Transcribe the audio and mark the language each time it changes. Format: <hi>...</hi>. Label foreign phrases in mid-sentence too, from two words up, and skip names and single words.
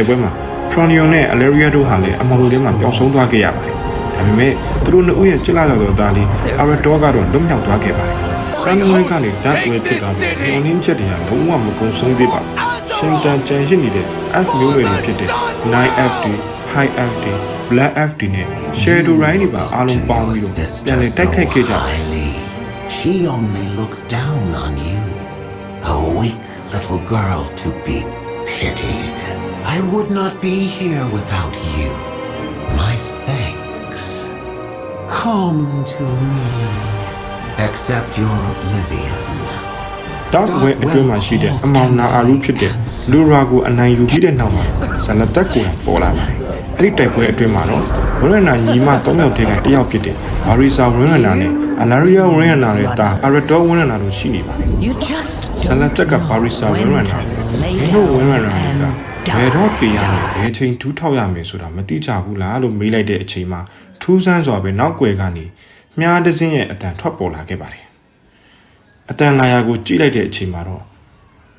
<my>တိုက်ပွဲမှာ Tronion နဲ့ Alaria တို့ဟာလည်းအမောင်တွေမှာပျောက်ဆုံးသွားခဲ့ရပါတယ်ဒါပေမဲ့သူတို့နှစ်ဦးရဲ့ချစ်လာတော်သားလေး Arator ကတော့လွတ်မြောက်သွားခဲ့ပါတယ်ဆောင်းဝဲကနေ Dark ဝဲဖြစ်သွားပြီးညှို့နှင်းချက်တွေကလုံးဝမကုန်ဆုံးသေးပါဘူးရှင်တန်ကြံရှိနေတဲ့ F မျိုးတွေဖြစ်တဲ့ 9FD High FD Black FD နဲ့ Shadow Ride တွေပါအားလုံးပေါင်းပြီးတော့ပြန်လည်တိုက်ခိုက်ခဲ့ကြတယ်</my> <en>She only looks down on you. A weak little girl to be pitied. I would not be here without you. My thanks. Come to me. Accept your oblivion.</en> <my>Dark ဝဲအတွင်းမှာရှိတဲ့အမောင်နာအာရုဖြစ်တဲ့လူရာကိုအနိုင်ယူပြီးတဲ့နောက်မှာဇလတက်ကိုပေါ်လာပါတယ်။အဲ့ဒီတိုက်ပွဲအတွင်းမှာတော့ဝရဏညီမ၃ယောက်တည်းကတစ်ယောက်ဖြစ်တဲ့ဘာရီဆာဝရဏနဲ့အလာရီယာဝရဏရဲ့တာအရတော်ဝရဏတို့ရှိနေပါတယ်</my> <en>You just</en> <my>ဇလတက်ကဘာရီဆာဝရဏမင်းတို့ဝရဏကဘယ်တော့တည်ရမလဲဘယ်ချိန်ထူးထောက်ရမယ်ဆိုတာမသိကြဘူးလားလို့မေးလိုက်တဲ့အချိန်မှာထူးဆန်းစွာပဲနောက်ွယ်ကနေမြားတစ်စင်းရဲ့အတန်ထွက်ပေါ်လာခဲ့ပါတယ်အတန်လာယာကိုကြည့်လိုက်တဲ့အချိန်မှာတော့</my>